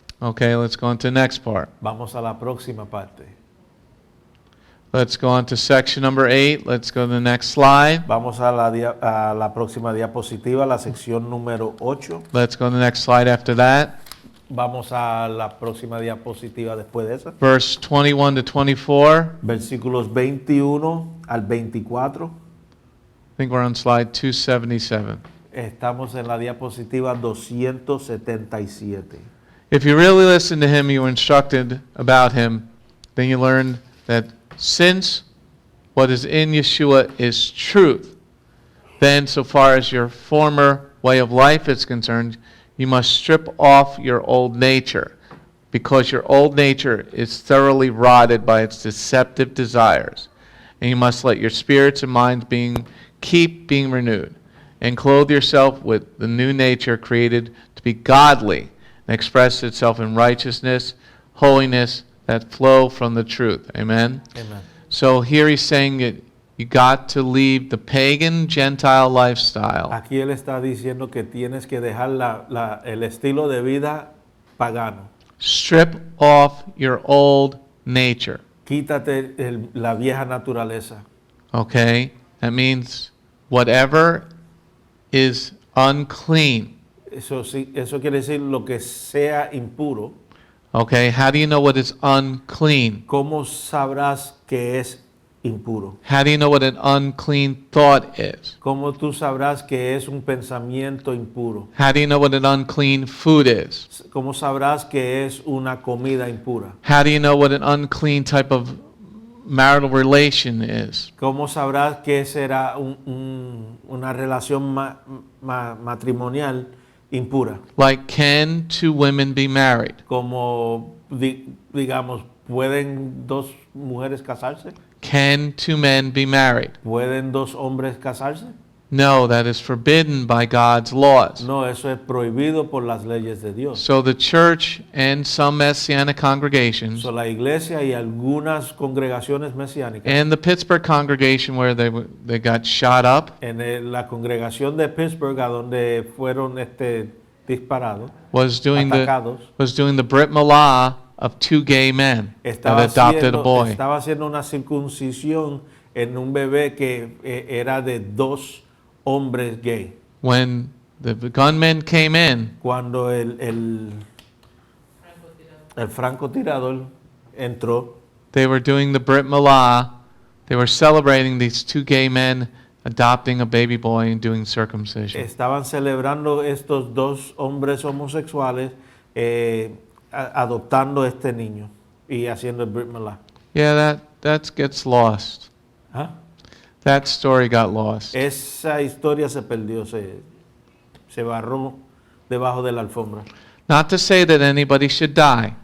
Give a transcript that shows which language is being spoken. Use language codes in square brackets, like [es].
[en] Okay, let's go on to the next part. [es] Vamos a la próxima parte. [en] Let's go on to section number 8. Let's go to the next slide. [es] Vamos a la próxima diapositiva, la sección número 8. [en] Let's go to the next slide after that. [es] Vamos a la próxima diapositiva después de esa. [en] Verse 21 to 24. [es] Versículos 21 al 24. [en] I think we're on slide 277. [es] Estamos en la diapositiva 277. [en] If you really listen to him, you were instructed about him, then you learn that since what is in Yeshua is truth, then so far as your former way of life is concerned, you must strip off your old nature, because your old nature is thoroughly rotted by its deceptive desires. And you must let your spirits and minds keep being renewed, and clothe yourself with the new nature created to be godly and express itself in righteousness, holiness that flow from the truth. Amen? Amen. So here he's saying that you got to leave the pagan Gentile lifestyle. [es] Aquí él está diciendo que tienes que dejar el estilo de vida pagano. [en] Strip off your old nature. [es] Quítate la vieja naturaleza. [en] Okay? That means whatever is unclean. [es] Eso quiere decir lo que sea impuro. [en] Okay? How do you know what is unclean? [es] ¿Cómo sabrás que es impuro? [en] How do you know what an unclean thought is? [es] ¿Cómo tú sabrás que es un pensamiento impuro? [en] How do you know what an unclean food is? [es] ¿Cómo sabrás que es una comida impura? [en] How do you know what an unclean type of marital relation is? [es] ¿Cómo sabrás que será una relación matrimonial impura? [en] Like, can two women be married? [es] Como, digamos, ¿pueden dos mujeres casarse? [en] Can two men be married? [es] ¿Pueden dos hombres casarse? [en] No, that is forbidden by God's laws. [es] No, eso es prohibido por las leyes de Dios. [en] So the church and some Messianic congregations [es] So, la iglesia y algunas congregaciones mesiánicas, [en] and the Pittsburgh congregation where they got shot up [es] en la congregación de Pittsburgh, a donde fueron disparados, [en] was doing [es] atacados, [en] the Brit Milah of two gay men that adopted a boy. [es] estaba haciendo una circuncisión en un bebé que era de dos hombres gay. [en] When the gunmen came in, [es] Cuando el francotirador entró, [en] they were doing the Brit Milah. They were celebrating these two gay men adopting a baby boy and doing circumcision. [es] estaban celebrando estos dos hombres homosexuales adoptando este niño y haciendo el Brit Milah. [en] Yeah, that gets lost. ¿Ah? That story got lost. [es] Esa historia se perdió, se barró debajo de la alfombra. [en] Not to say that anybody should die,